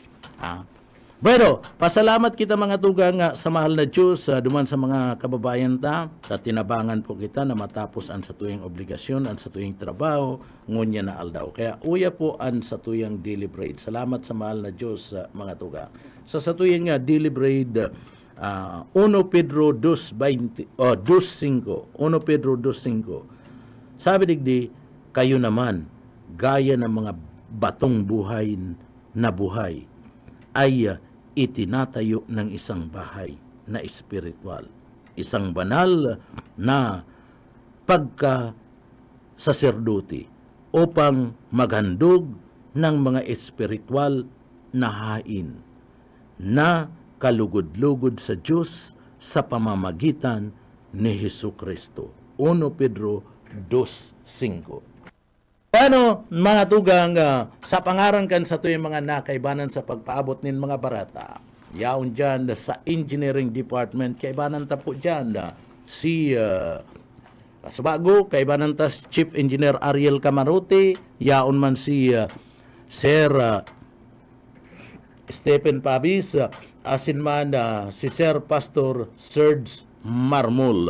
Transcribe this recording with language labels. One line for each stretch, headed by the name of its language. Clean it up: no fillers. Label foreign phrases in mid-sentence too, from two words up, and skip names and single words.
Bikol: Pero, pasalamat kita mga tugang sa mahal na Diyos, duman sa mga kababayan ta, sa tinabangan po kita na matapos ang sa tuyang obligasyon, ang sa tuyang trabaho, ngunya na aldaw. Kaya uya po ang sa tuyang
English: daily bread.
Bikol: Salamat sa mahal na Diyos mga tugang. Sa tuyang
English: daily bread,
Bikol: 1 Pedro 2:5, 1 Pedro 2:5. Sabi digdi,
Filipino: kayo naman, gaya ng mga batong buhay na buhay, ay itinatayo ng isang bahay na espiritual. isang banal na pagka-saserdote upang maghandog ng mga espiritual na hain na kalugod-lugod sa Diyos sa pamamagitan ni Hesukristo. 1 Pedro 2:5.
Bikol: Ano, mga tugang, sa pangaran kan sa tuyong mga nakaibanan sa pagpaabot nin mga barata, yaon dyan sa engineering department, kaibanan ta po dyan si Subago, kaibanan ta si Chief Engineer Ariel Camarote, yaon man si Sir Stephen Pabis, asin man si Sir Pastor Serge Marmol.